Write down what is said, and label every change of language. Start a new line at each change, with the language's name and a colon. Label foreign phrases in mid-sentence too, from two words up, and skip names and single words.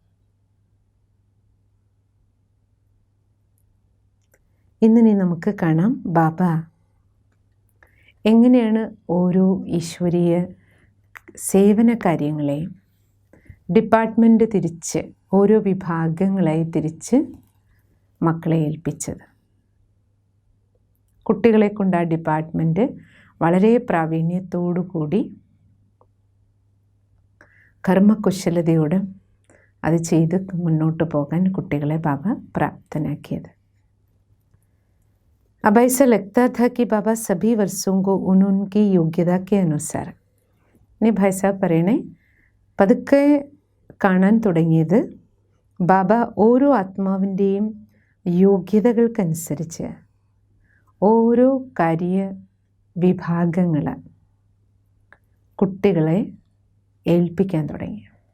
Malayalam: ഇന്നിനി നമുക്ക് കാണാം ബാബ എങ്ങനെയാണ് ഓരോ ഈശ്വരീയ സേവന കാര്യങ്ങളെയും ഡിപ്പാർട്ട്മെൻറ്റ് തിരിച്ച് ഓരോ വിഭാഗങ്ങളായി തിരിച്ച് മക്കളെ ഏൽപ്പിച്ചത്. കുട്ടികളെ കൊണ്ട് ആ ഡിപ്പാർട്ട്മെൻറ്റ് വളരെ പ്രാവീണ്യത്തോടു കൂടി കർമ്മകുശലതയോടെ അത് ചെയ്ത് മുന്നോട്ട് പോകാൻ കുട്ടികളെ ബാബ പ്രാപ്തനാക്കിയത്.
Hindi: अब ऐसा लगता था कि बाबा सभी वर्षों को उनकी योग्यता के अनुसार
Malayalam: ഇനി ഭായ് സാബ് പറയണേ പതുക്കെ കാണാൻ തുടങ്ങിയത് ബാബ ഓരോ ആത്മാവിൻ്റെയും യോഗ്യതകൾക്കനുസരിച്ച് ഓരോ കാര്യ വിഭാഗങ്ങൾ കുട്ടികളെ ഏൽപ്പിക്കാൻ തുടങ്ങി.